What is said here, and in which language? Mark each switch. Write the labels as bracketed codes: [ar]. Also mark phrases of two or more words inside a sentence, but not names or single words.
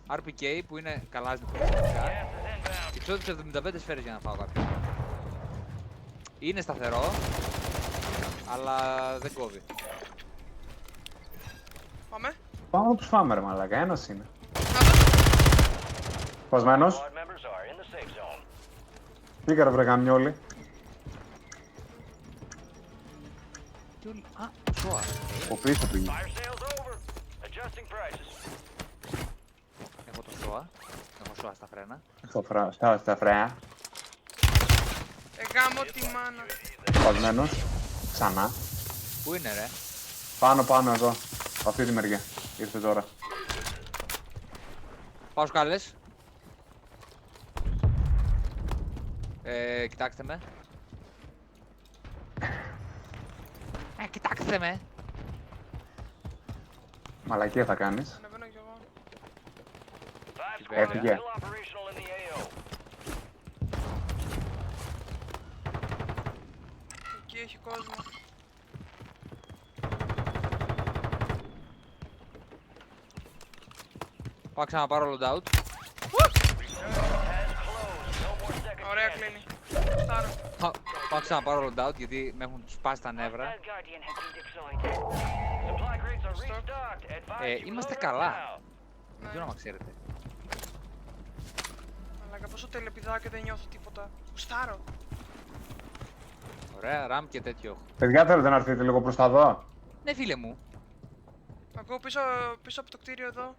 [el] RPK που είναι καλά φυσικά. Ξέρω τις 75 σφαίρες για να φάω κάποιον. Είναι σταθερό, αλλά δεν κόβει. Πάμε. Πάμε να τους φάμε ρε μαλάκα, ένας είναι. Πάμε. Σπασμένος. [en] Squad members are in the safe zone. [el] Πήγα ρε βρε γαμιόλι. Α, σώα. Ο πίσω πήγε. [en] Fire sales over. Adjusting prices. [el] Έχω το σώα. Έχω σώα στα φρένα. Στα φρέα. Γάμω τη μάνα. Σπασμένος. Ξανά. Πού είναι ρε? Πάνω εδώ. Από αυτή τη μεριά. Ήρθε τώρα. Πάω σκάλες. Κοιτάξτε με. Κοιτάξτε με. Μαλακία θα κάνεις. Ανεβαίνω κι εγώ. [en] 5 [el] Βέβαια. [en] squads [el] Έφυγε. [en] still operational in the AO. [el] Εκεί έχει κόσμο. Πάω ξαναπάρω loadout. [en] Has closed. No more second [el] Ωραία [en] chances. [el] κλείνει. Στάρω. Πάω ξαναπάρω loadout γιατί με έχουν σπάσει τα νεύρα. [en] That Guardian has been deployed. Supply crates are restocked. Advise you [el] Είμαστε [en] load up [el] καλά. [en] now. [el] Δεν ξέρω αν ξέρετε. Μαλάκα πόσο τελεπιδάω και δεν νιώθω τίποτα. Στάρω. Ωραία, ραμ και τέτοιο έχω. Παιδιά θέλετε να έρθετε λίγο προς τα δω. Ναι φίλε μου. Ακούω πίσω από το κτίριο εδώ.